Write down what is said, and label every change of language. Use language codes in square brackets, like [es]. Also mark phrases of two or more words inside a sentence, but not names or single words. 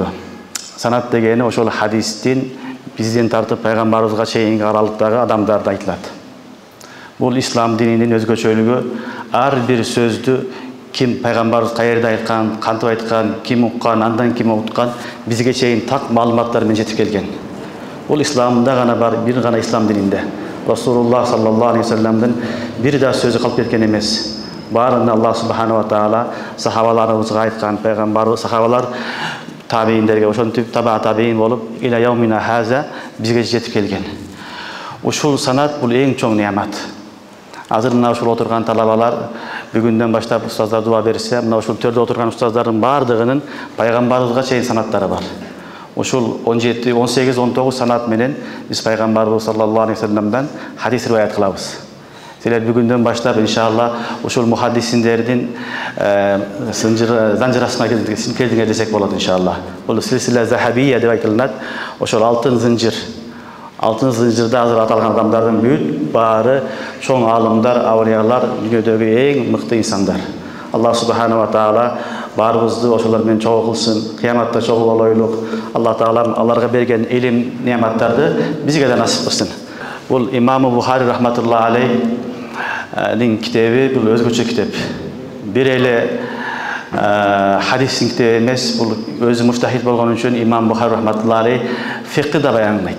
[ky] Санат дегени ошол хадистин бизден тартып пайгамбарыбызга чейинки аралыктагы адамдарды айтылат. Бул ислам дининин өзгөчөлүгү ар бир сөздү ким пайгамбарыбыз каерде айткан, кантип айткан, ким уккан, андан ким окуткан бизге чейин так маалыматтар менен жетип келген. Бул исламда гана бар, бир гана ислам дининде. Расулуллах [ar] صلى الله عليه وسلم [ky] бир да сөзү калып кеткен эмес. Баарына Аллах [ar] سبحانه وتعالى [ky] сахабаларыбызга айткан, пайгамбарыбыз сахабалар табииндерге ошентип таба табиин болуп [ar] إلى يومنا هذا [ky] бизге жетип келген. Ушул санат бул эң чоң неамат. Азыр мына ушул отурган талабалар бүгүндөн баштап устаздар дуа берсе, мына ушул төрдө отурган устаздардын баардыгынын пайгамбарыбызга чейин санаттары бар. Ушул 17, 18, 19 санат менен биз пайгамбарыбыз [ar] صلى الله عليه وسلم [ky] хадис риваят кылабыз. Силер бүгүндөн баштап иншалла ушул мухаддисиндердин занжырасына келдиңер десек болот иншалла. Бул [ar] سلسلة ذهبية [ky] деп айтылат. Ошол алтын зынжыр. Алтын зынжырда азыр аталган адамдардын бүт баары чоң алымдар, аулиялар, дүйнөдөгү эң мыкты инсандар. Аллах [ar] سبحانه وتعالى [ky] баарыбызды ошолор менен чогуу кылсын, кыяматта чогуу болойлук. Аллах таала аларга берген илим, неаматтарды бизге да насип кылсын. Бул имам Бухари [ar] رحمة الله عليه [ky] китеби бул өзгөчө китеп. Бир эле хадистин китеби эмес, бул өзү муштахид болгон үчүн имам Бухари [ar] رحمة الله عليه [ky] фикты да баяндайт.